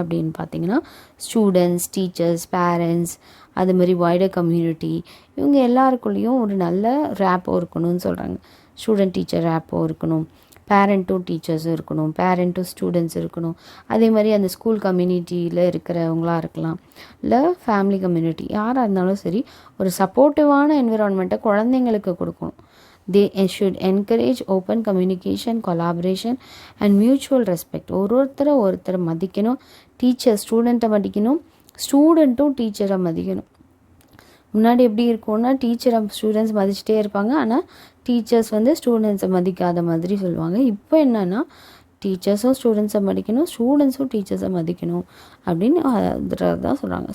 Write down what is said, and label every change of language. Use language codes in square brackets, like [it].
[ta] அப்படின்னு பார்த்தீங்கன்னா, students, teachers, parents, அது மாதிரி வைடர் கம்யூனிட்டி, இவங்க எல்லாருக்குள்ளேயும் ஒரு நல்ல ரேப்போ இருக்கணும்னு சொல்கிறாங்க. ஸ்டூடெண்ட் டீச்சர் ரேப்போ இருக்கணும், பேரண்ட் டு டீச்சர்ஸும் இருக்கணும், பேரண்ட் டு ஸ்டூடெண்ட்ஸ் இருக்கணும். அதே மாதிரி அந்த ஸ்கூல் கம்யூனிட்டியில் இருக்கிறவங்களாக இருக்கலாம், இல்லை ஃபேமிலி கம்யூனிட்டி, யாராக இருந்தாலும் சரி, ஒரு சப்போர்ட்டிவான என்விரான்மெண்ட்டை குழந்தைங்களுக்கு கொடுக்கணும். [en] They should encourage open communication, collaboration and mutual respect. [ta] ஒருத்தரை மதிக்கணும். டீச்சர் ஸ்டூடெண்ட்டை மதிக்கணும், ஸ்டூடெண்ட்டும் டீச்சரை மதிக்கணும். முன்னாடி எப்படி இருக்கும்னா, டீச்சரை ஸ்டூடெண்ட்ஸ் மதிச்சுட்டே இருப்பாங்க, ஆனால் டீச்சர்ஸ் ஸ்டூடெண்ட்ஸை மதிக்காத மாதிரி சொல்லுவாங்க. இப்போ என்னென்னா, டீச்சர்ஸும் ஸ்டூடெண்ட்ஸை மதிக்கணும், ஸ்டூடெண்ட்ஸும் டீச்சர்ஸை மதிக்கணும் அப்படின்னு தான் சொல்கிறாங்க.